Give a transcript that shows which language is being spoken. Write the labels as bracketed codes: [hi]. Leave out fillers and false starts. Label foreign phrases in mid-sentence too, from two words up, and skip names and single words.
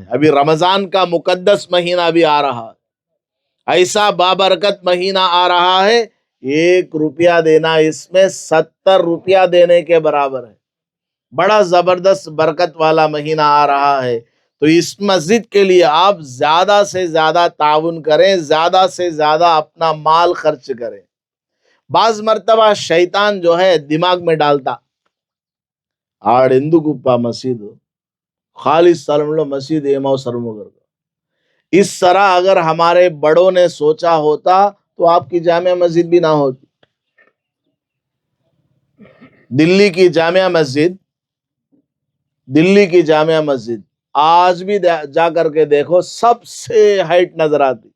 [ur] ابھی رمضان کا مقدس مہینہ بھی آ رہا ہے، ایسا بابرکت مہینہ آ رہا ہے، 1 روپیہ دینا اس میں 70 روپیہ دینے کے برابر ہے۔ بڑا زبردست برکت والا مہینہ آ رہا ہے، تو اس مسجد کے لیے آپ زیادہ سے زیادہ تعاون کریں، زیادہ سے زیادہ اپنا مال خرچ کریں۔ بعض مرتبہ شیطان جو ہے دماغ میں ڈالتا [te] ఆడెందుకుప్పా మసీదు ఖాళీ స్థలంలో మసీదు ఏం అవసరమో కదా. [ur] اس طرح اگر ہمارے بڑوں نے سوچا ہوتا تو آپ کی جامع مسجد بھی نہ ہوتی. دلی کی جامع مسجد آج بھی جا کر کے دیکھو سب سے ہائٹ نظر آتی.